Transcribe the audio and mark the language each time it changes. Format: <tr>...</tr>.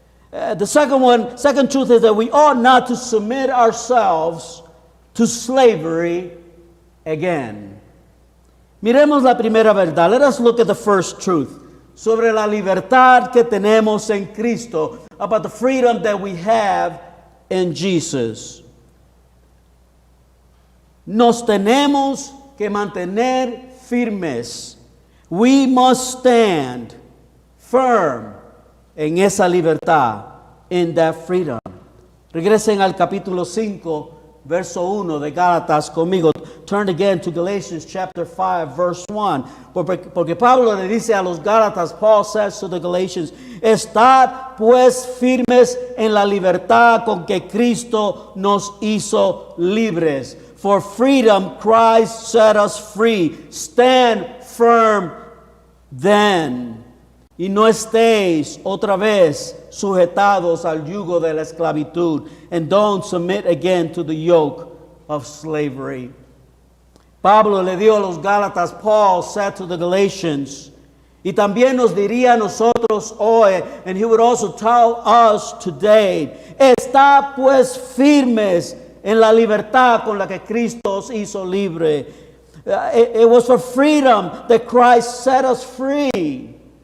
<en>The second truth is that we ought not to submit ourselves to slavery again.</en> <es>Miremos la primera verdad.</es> <en>Let us look at the first truth</en> <es>sobre la libertad que tenemos en Cristo,</es> <en>about the freedom that we have in Jesus.</en> <es>Nos tenemos que mantener firmes.</es> <en>We must stand firm</en> <es>en esa libertad,</es> <en>in that freedom.</en> <es>Regresen al capítulo 5, verso 1 de Gálatas conmigo.</es> <en>Turn again to Galatians chapter 5, verse 1.</en> <es>Porque Pablo le dice a los Gálatas,</es> <en>Paul says to the Galatians,</en> <es>estad pues firmes en la libertad con que Cristo nos hizo libres.</es> <en>For freedom Christ set us free. Stand firm then.</en> <es>Y no estéis otra vez sujetados al yugo de la esclavitud.</es> <en>And don't submit again to the yoke of slavery.</en> <es>Pablo le dio a los Gálatas,</es> <en>Paul said to the Galatians,</en> <es>y también nos diría a nosotros hoy,</es> <en>and he would also tell us today,</en> <es>está pues firmes en la libertad con la que Cristo os hizo libre.</es> <en>It was for freedom that Christ set us free.</en>